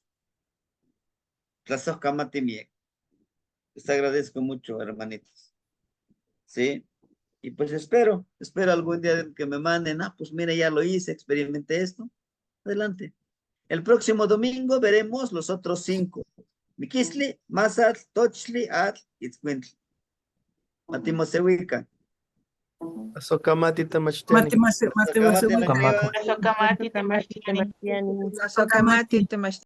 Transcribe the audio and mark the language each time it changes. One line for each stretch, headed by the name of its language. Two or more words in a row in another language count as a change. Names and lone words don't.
Nahuatl languages: Tlazohcamati.
Spanish: Les agradezco mucho, hermanitos. ¿Sí? Y pues espero algún día que me manden, pues mira, ya lo hice, experimenté esto. Adelante. El próximo domingo veremos los otros 5.
Nahuatl languages: Miquisli, Mazatl, Tochli, Atl, Itzcuintli. Matimosehuica. Asokamati Mati tamachteni. mati Tlazohcamati mati nakiwa. Sokamati tamashitani. Sokamati